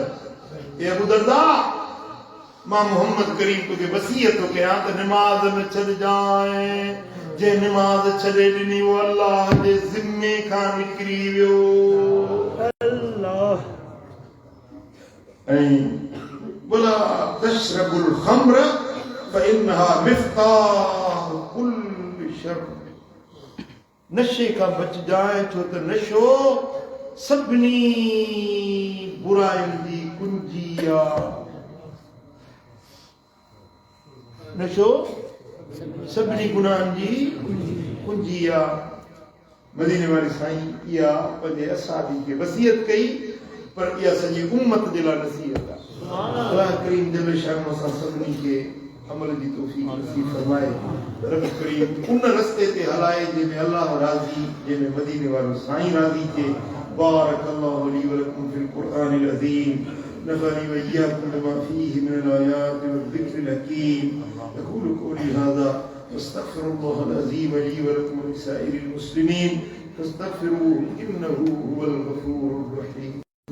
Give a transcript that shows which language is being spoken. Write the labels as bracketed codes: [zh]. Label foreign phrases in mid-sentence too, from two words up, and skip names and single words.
[sd] ए अबू दरदा, मां मोहम्मद करीम तुखे वसीयत थो कयां त निमाज़ न छॾजांइ। जे निमाज़ छॾे ॾिनी वो अल्लाह जे ज़िम्मे खां निकिरी वियो। [ar] अल्लाह। ऐं ولا تشربوا الخمر فإنها مفتاح كل شر. [sd] नशे खां बचजांइ, छो त नशो सभिनी बुराइयुनि जी कुंजी आहे। नशो सभिनी गुनाहनि जी कुंजी आहे। मदीने वारे साईं इहा पंहिंजे असाबी खे वसीयत कई, पर इहा सॼी उम्मत जे लाइ नसीहत आहे। अल्लाह करीम [ar] جل شانه [sd] सां सभिनी खे अमल जी तौफ़ीक़ नसीब फरमाए। रब करीम उन रस्ते ते हलाए जंहिंमें अल्लाह राज़ी, जंहिंमें मदीने वारो साईं राज़ी थिए। [ar] بارك الله لي ولكم في القرآن العظيم نفعني وإياكم بما فيه من الآيات والذكر الحكيم. أقول قولي هذا واستغفر الله العظيم لي ولكم ولسائر المسلمين فاستغفروه إنه هو الغفور الرحيم.